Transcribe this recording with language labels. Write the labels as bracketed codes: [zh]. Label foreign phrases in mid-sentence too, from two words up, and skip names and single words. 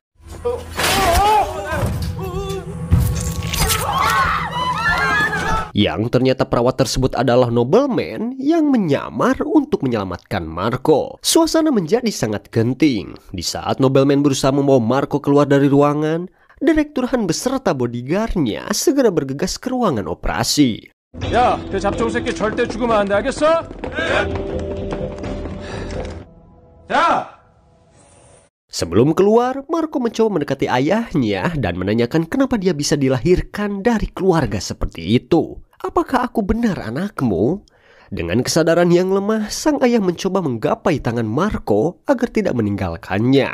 [id] Yang ternyata perawat tersebut adalah nobleman yang menyamar untuk menyelamatkan Marco. Suasana menjadi sangat genting. Di saat nobleman berusaha membawa Marco keluar dari ruangan, Direktur Han beserta bodyguardnya segera bergegas ke ruangan operasi. [ko] 야, 그 잡종 새끼 절대 죽으면 안 돼, 알겠어? 야! [id] Sebelum keluar, Marco mencoba mendekati ayahnya dan menanyakan kenapa dia bisa dilahirkan dari keluarga seperti itu. Apakah aku benar anakmu? Dengan kesadaran yang lemah, sang ayah mencoba menggapai tangan Marco agar tidak meninggalkannya.